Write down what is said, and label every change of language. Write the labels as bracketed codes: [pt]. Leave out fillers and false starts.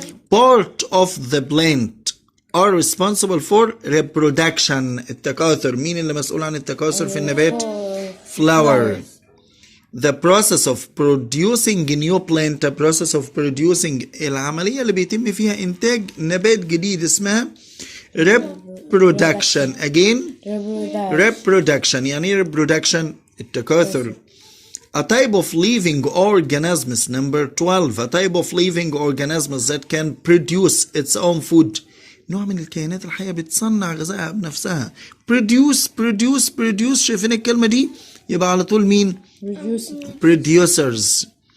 [en] Part of the plant are responsible for reproduction التكاثر. [ar] مين اللي مسؤول عن التكاثر في النبات؟ flower. [en] The process of producing new plant the process of producing [ar] العملية اللي بيتم فيها إنتاج نبات جديد اسمها [en] reproduction. Again reproduction يعني reproduction التكاثر. A type of living organisms number 12 a type of living organisms that can produce its own food [ar] نوع من الكائنات الحية بتصنع غذائها بنفسها. produce شايفين الكلمة دي؟ يبقى على طول مين؟ producers.